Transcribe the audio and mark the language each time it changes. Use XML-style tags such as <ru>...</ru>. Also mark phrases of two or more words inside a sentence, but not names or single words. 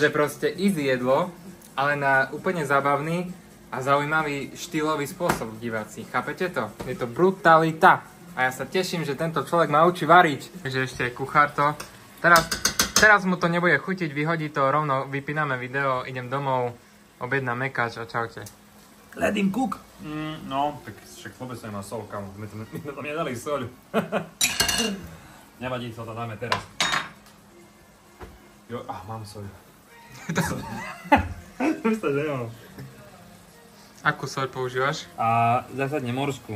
<sk>Pretože proste easy jedlo, ale na úplne zábavný a zaujímavý štýlový spôsob, diváci. Chápete to? Je to brutalita. A ja sa teším, že tento človek ma učí variť. Takže ešte kuchár to Teraz mu to nebude chutiť, vyhodí to rovno, vypíname video, idem domov, objednám mekáč a čaute.</sk> <en>Let him cook.</en> <sk>No, tak však vôbec nemá sol, kamo. My tam nedali soľ. Nevadí, to dáme teraz. Jo, mám soľ. Myslím, že nemám. Akú soľ používaš? A zásadne morskú.</sk>